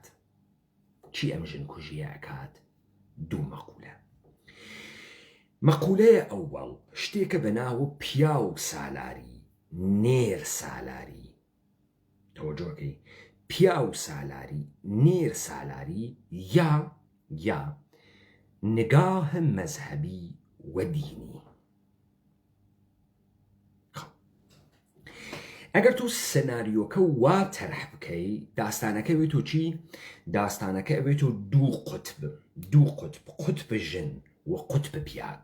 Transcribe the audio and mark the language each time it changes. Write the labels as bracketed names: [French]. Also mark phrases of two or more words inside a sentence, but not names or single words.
[Central Kurdish] چی ئەم ژن کوژیە ئەکات؟ دوو مەقولە. مەقولەیە ئەووەڵ شتێکە بە ناوە پیا و سالاری نێر سالاری تەوەجۆکەی پیا و سالاری نێر سالاری یا نگاه مەذهبی و دینی. ئەگەر تو سناریۆکە وا تەرح بکەی داستانەکە بێت و چی؟ داستانەکە ئەبێت و دوو قوتب ژن و قوتب پیاک.